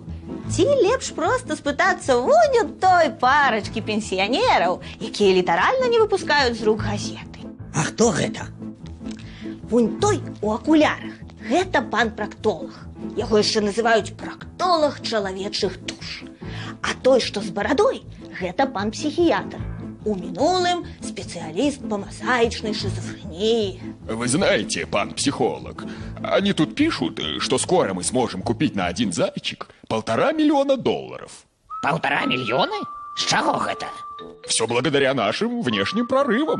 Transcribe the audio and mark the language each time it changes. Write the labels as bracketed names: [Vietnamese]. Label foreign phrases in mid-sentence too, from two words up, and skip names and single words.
[Belarusian] Ці лепш проста спытацца вунь у той парачкі пенсіянераў, якія літаральна не выпускаюць з рук газеты. А хто гэта? Вунь той у акулярах. Гэта пан практолог. Яго яшчэ называюць практолог чалавечых душ. А той, што з барадой, гэта пан псіхіятр. У мінулым [Russian] специалист по мозаичной шизофрении. Вы знаете, пан психолог, они тут пишут, что скоро мы сможем купить на один зайчик $1,5 миллиона. $1,5 миллиона? С чего это? Все благодаря нашим внешним прорывам.